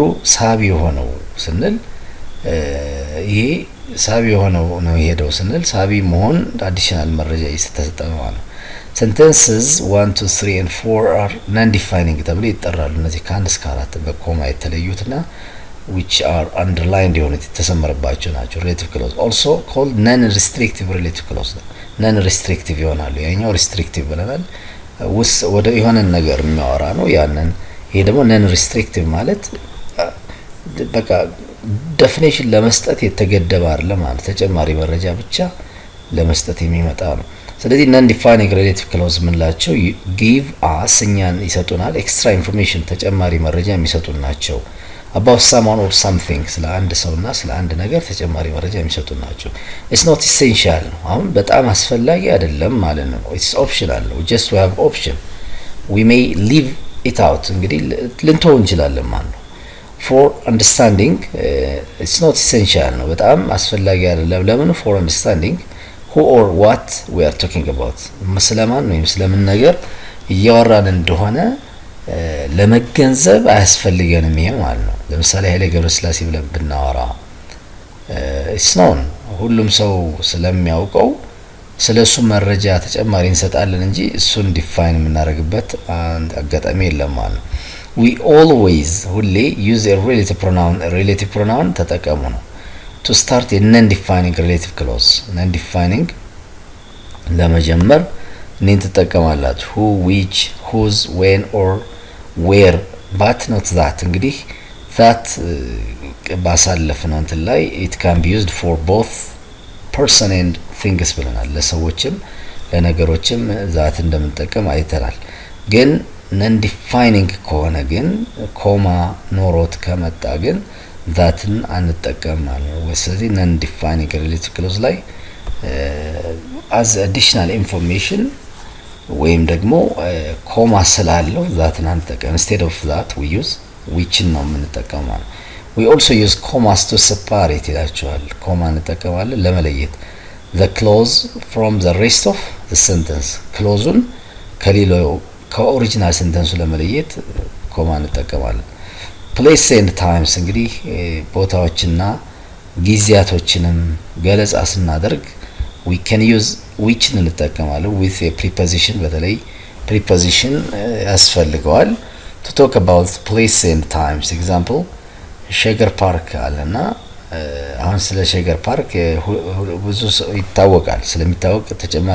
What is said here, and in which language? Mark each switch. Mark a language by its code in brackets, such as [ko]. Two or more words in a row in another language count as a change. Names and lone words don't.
[am] ሳቢ የሆነው ስንል ይሄ ሳቢ የሆነው ነው የሄደው ስንል ሳቢ መሆን አዲሽናል መረጃ ይሰጣል ማለት ነው። [en] sentences 1 2 3 and 4 are non defining ተብሎ ይጠራሉ። እነዚህ ከአንድ እስከ 4 በኮማ የተለዩትና which are [am] underlined የሆኑት የተሰመረባቸው ናቸው። [en] relative clause also called non restrictive [am] relative clause non restrictive ይሆናሉ። ያኛው restrictive ብለናል ወደ የሆነ ነገር የሚያወራ ነው ያንን። ይሄ ደግሞ non restrictive ማለት በቃ ዴፊኒሽን ለመስጠት የተገደበ አይደለም ማለት ተጨማሪ መረጃ ብቻ ለመስጠት የሚመጣ ነው። ስለዚህ [en] non defining relative clause [am] ምንላቸው [en] give us [am] እኛን ይሰጡናል [en] extra information [am] ተጨማሪ መረጃ የሚሰጡን ናቸው። [en] about someone or something [am] ስለ አንድ ሰውና ስለ አንድ ነገር ተጨማሪ መረጃ የሚሰጡ ናቸው። [en] it's not essential [am] ነው። አሁን በጣም አስፈላጊ አይደለም ማለት ነው። [en] it's optional [am] ነው። [en] just we have option we may leave it out [am] እንግዲህ ልንተው እንችላለን ማለት ነው። [en] for understanding it's not essential [am] ነው። በጣም አስፈላጊ አይደለም። ለምን? [en] for understanding who or what we are talking about [am] ስለማን ወይም ስለምን ነገር እያወራን እንደሆነ ለመገንዘብ አያስፈልገንም ይሄ ማለት ነው። ለምሳሌ ኃይሌ ገብረስላሴ ብለን ብናወራ [en] it's known [am] ሁሉም ሰው ስለሚያውቀው ስለሱ መረጃ ተጨማሪ እንሰጣለን እንጂ እሱን ዲፋይን የምናደርግበት አጋጣሚ የለም ማለት ነው። [en] we always ሁሌ use a relative pronoun [am] ተጠቀሙ ነው [en] to start a non-defining relative clause non-defining [am] ለመጀመር እኔን ትጠቀማላችሁ [en] who which whose when or where but not that እንግዲህ that [am] ባሳለፍ ነው እንትን ላይ [en] it can be used for both person and things [am] ብለናል። ለሰዎችም ለነገሮችም ዛት እንደምንጠቀም አይተናል። ግን non defining ከሆነ ግን ኮማ ኖሮት ከመጣ ግን ዛትን አንጠቀም ማለት ነው። ስለዚህ non defining relative clause ላይ [en] as additional information [am] ወይም ደግሞ ኮማ ስላለው ዛትን አንጠቀም። [en] instead of that we use which [am] ነው የምንጠቀመው። [en] we also use commas to separate [am] ይላቸዋል። ኮማ እንጠቀማለን ለመለየት [en] the clause from the rest of the sentence [am] ክሎዙን ከሌላው ከኦሪጂናል ሴንተንሱ ለመለየት ኮማ እንጠቀማለን። [en] place and times [am] እንግዲህ ቦታዎችና ጊዜያቶችንም ገለጻ ስናደርግ we [en] can use which [am] እንጠቀማለን [en] with a preposition [am] በተለይ preposition ያስፈልገዋል [en] to talk about place and times example [am] ሸገር ፓርክ አለና አሁን ስለ ሸገር ፓርክ ብዙ ይታወቃል። ስለሚታወቅ ተጨማሪ